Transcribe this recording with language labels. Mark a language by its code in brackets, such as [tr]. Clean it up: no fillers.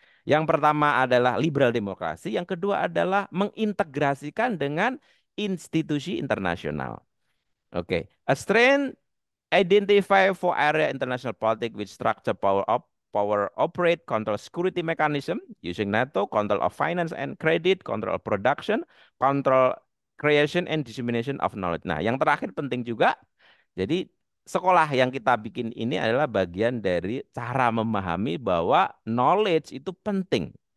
[id] Yang pertama adalah liberal demokrasi, yang kedua adalah mengintegrasikan dengan institusi internasional. [en] Oke, a strain identify for area international politics with structure power operate, control security mechanism using NATO, control of finance and credit, control of production, control creation and dissemination of knowledge. [id] Nah, yang terakhir penting juga. Jadi sekolah yang kita bikin ini adalah bagian dari cara memahami bahwa knowledge itu penting.